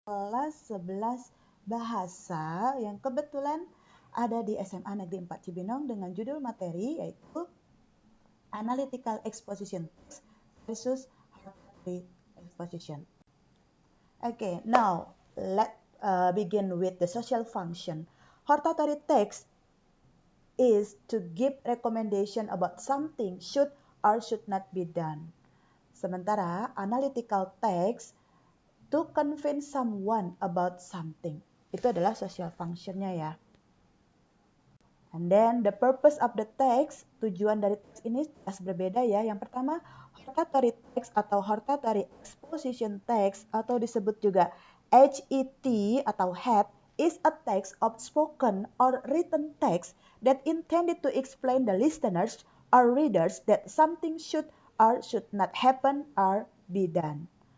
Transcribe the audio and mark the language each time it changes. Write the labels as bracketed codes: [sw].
[id] kelas 11 bahasa yang kebetulan ada di SMA Negeri 4 Cibinong dengan judul materi yaitu Analytical Exposition Text versus Hortatory Exposition. [en] Okay, now let's begin with the social function. Hortatory text is to give recommendation about something should or should not be done. [id] Sementara [en] analytical text to convince someone about something. [id] Itu adalah social function-nya ya. [en] And then the purpose of the text, [id] tujuan dari teks ini jelas berbeda ya. Yang pertama, [en] hortatory text atau hortatory exposition text [id] atau disebut juga HET atau [en] HET is a text of spoken or written text that intended to explain the listeners or readers that something should or should not happen or be done.